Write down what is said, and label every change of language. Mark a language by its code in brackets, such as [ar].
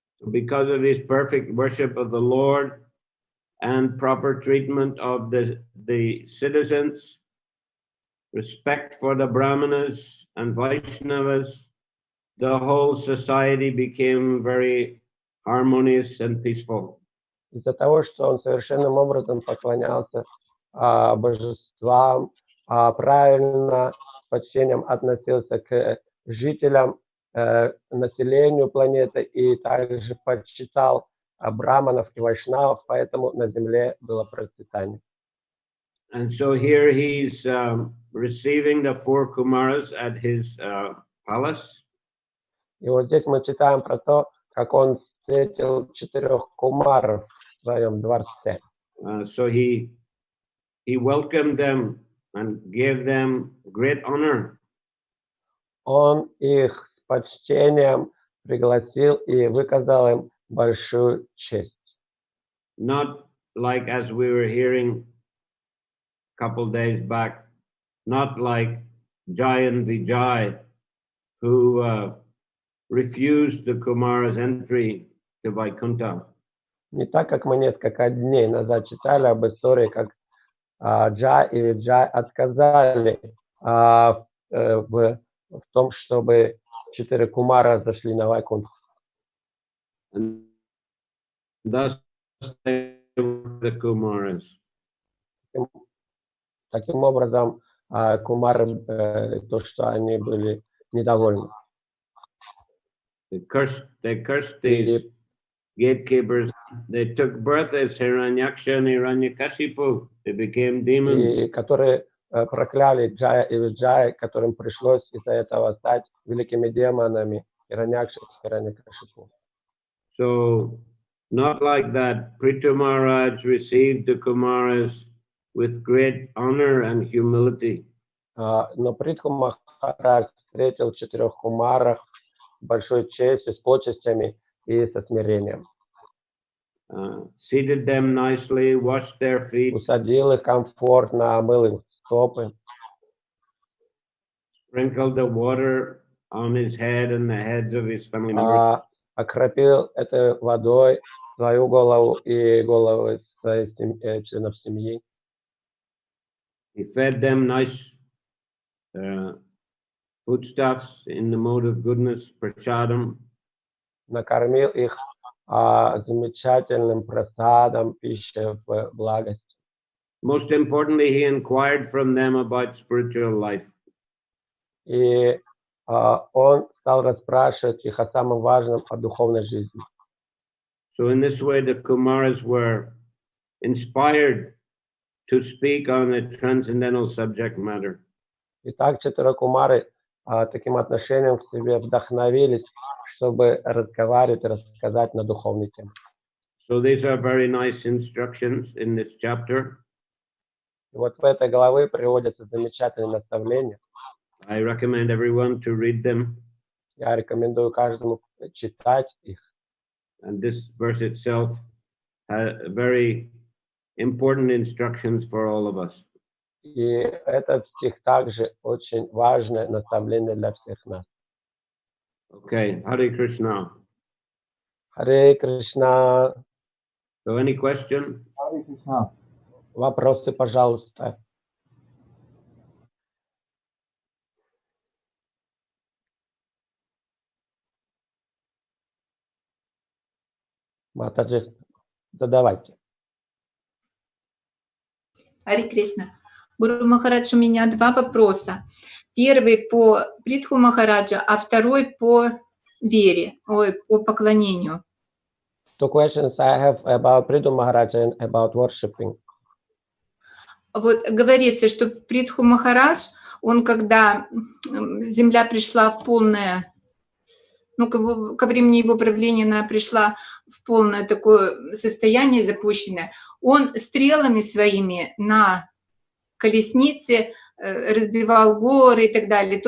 [en] Because of his perfect worship of the Lord and proper treatment of the citizens, respect for the Brahmanas and Vaishnavas, the whole society became very harmonious and peaceful. [ru] Из-за того, что он совершенным образом поклонялся божествам, правильно с почтением относился к жителям, населению планеты и также почитал браманов и вайшнавов, поэтому на земле было процветание. [en] And so here he's receiving the 4 Kumaras at his palace. [ru] И вот здесь мы читаем про то, как он встретил 4 кумаров в своем дворце. [en] So he welcomed them and gave them great honor. [ru] Он их с почтением пригласил и выказал им большую честь. [en] Not like as we were hearing a couple days back, not like Jai and Vijay, who refused the Kumara's entry to Vaikuntha. [ru] Не так, как мы несколько дней назад читали об истории, как Джай и Виджай отказали в том, чтобы 4 кумара зашли на Вайкунтху. [en] And thus they were the Kumaras. [ru] Таким образом, кумары, то, что они были недовольны. [en] They cursed these gatekeepers. They took birth as Hiranyaksha and Hiranyakashipu. They became demons. [ru] И которые прокляли Джая и Виджая, которым пришлось из-за этого стать великими демонами Ираньякши и Hiranyakashipu. [en] So, not like that. Prithu Maharaj received the Kumaras with great honor and humility. [ru] Но Притху Махарадж встретил 4 кумарах с большой честью, с почестями и со смирением. [en] Seated them nicely, washed their feet, [ru] Усадил их комфортно, омыл их стопы, [en] sprinkled the water on his head and the heads of his family members. [ru] окропил этой водой свою голову и головы своих членов семьи. [en] He fed them nice foodstuffs in the mode of goodness, prasadam. [ru] Накормил их замечательным просадом, пищей в благости. [en] Most importantly, he inquired from them about spiritual life. [ru] И он стал расспрашивать их о самом важном, о духовной жизни. [en] So in this way, the Kumaras were inspired to speak on a transcendental subject matter. [ru] Итак, 4 кумары таким отношением к себе вдохновились, чтобы разговаривать и рассказать на духовной теме. [en] So these are very nice instructions in this chapter. [ru] И вот в этой главе приводятся замечательные наставления. [en] I recommend everyone to read them. [ru] Я рекомендую каждому читать их. [en] And this verse itself has very important instructions for all of us. [ru] И этот стих также очень важное наставление для всех нас. [en] Okay, Hare Krishna. [ru] Харе Кришна. [en] So any question? [ru] Харе Кришна. Вопросы, пожалуйста. Матаджи, задавайте. Харе Кришна. Гуру Махарадж, у меня 2 вопроса. Первый по Притху Махараджа, а второй по вере, по поклонению. [en] 2 questions I have about Prithu Maharaj and about worshipping. [ru] Вот говорится, что Притху Махарадж, он когда земля пришла в полное, ко времени его правления она пришла в полное такое состояние запущенное, он стрелами своими на колеснице разбивал горы и так далее.